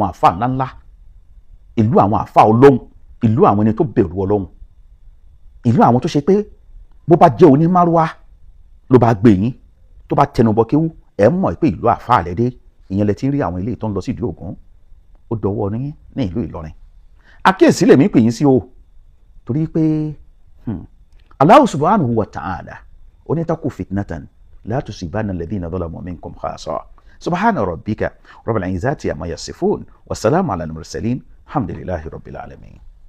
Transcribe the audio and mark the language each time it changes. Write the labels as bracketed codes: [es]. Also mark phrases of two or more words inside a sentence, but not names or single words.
[yo] àfáà ńláńlá ìlú àwọn àfáà Ọlọ́run ìlú àwọn ẹni tó bẹ̀rù Ọlọ́run ìlú àwọn tó ṣe pé bó bá jẹ́ onímárúwá ló bá gbé yín tó bá tẹnubọ kéwú ẹ̀ mọ̀ pé ìlú àfáà lẹ́dẹ́ ìyẹn lẹ ti ń rí àwọn ilé tó ń lọ sí ìdí Ògún ó dọwọ́ ní ìlú Ìlọrin àkíyèsí lèmi pè yín sí o torí pé [ar] الله سبحانه وتعالى [yo] onítàkù [ar] فتنة لا تصيبن الذين ظلموا منكم خاصة سبحان ربك رب العزة عما يصفون وسلام على المرسلين الحمد لله رب العالمين.